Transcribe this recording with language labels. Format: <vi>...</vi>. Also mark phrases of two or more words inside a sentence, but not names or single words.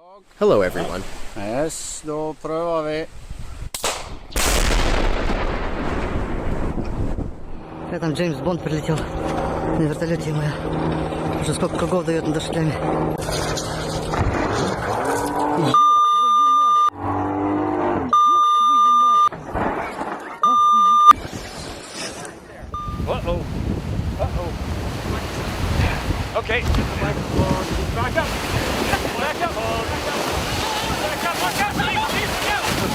<en>Hello everyone. Yes,</en> <sv>då prövar vi.</sv> <ru>Я там Джеймс Бонд прилетел на вертолете моя. Уже сколько кругов дает над шлями.</ru> <en>Uh-oh. Uh-oh. Okay. Back up. Back up. Back up. Back up. Please, back up.</en>